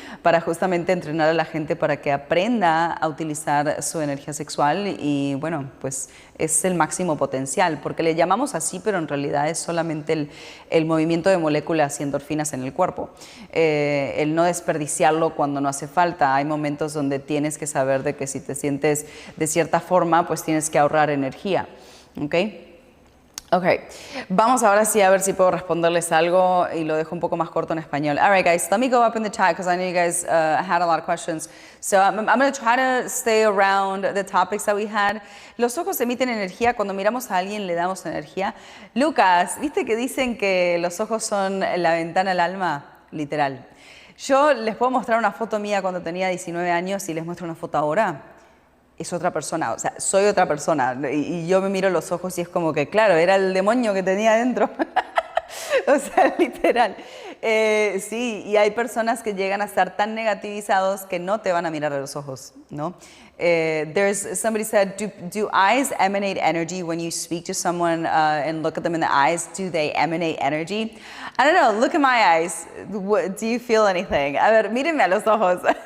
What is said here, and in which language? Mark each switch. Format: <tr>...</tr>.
<es>para justamente entrenar a la gente para que aprenda a utilizar su energía sexual y bueno, pues es el máximo potencial, porque le llamamos así, pero en realidad es solamente el movimiento de moléculas y endorfinas en el cuerpo, el no desperdiciarlo cuando no hace falta. Hay momentos donde tienes que saber de que si te sientes de cierta forma, pues tienes que ahorrar energía, ¿ok? Ok, vamos ahora sí a ver si puedo responderles algo y lo dejo un poco más corto en español.</es> <en>All right, guys, let me go up in the chat because I know you guys had a lot of questions. So I'm going to try to stay around the topics that we had.</en> <es>Los ojos emiten energía. Cuando miramos a alguien le damos energía. Lucas, ¿viste que dicen que los ojos son la ventana al alma? Literal. Yo les puedo mostrar una foto mía cuando tenía 19 años y les muestro una foto ahora. Es otra persona, o sea, soy otra persona y yo me miro los ojos y es como que, claro, era el demonio que tenía dentro. O sea, literal. Sí, y hay personas que llegan a estar tan negativizados que no te van a mirar a los ojos, ¿no?</es> <en>Somebody said, do eyes emanate energy when you speak to someone and look at them in the eyes? Do they emanate energy? I don't know, look at my eyes. Do you feel anything?</en> <es>A ver, mírenme a los ojos.</es>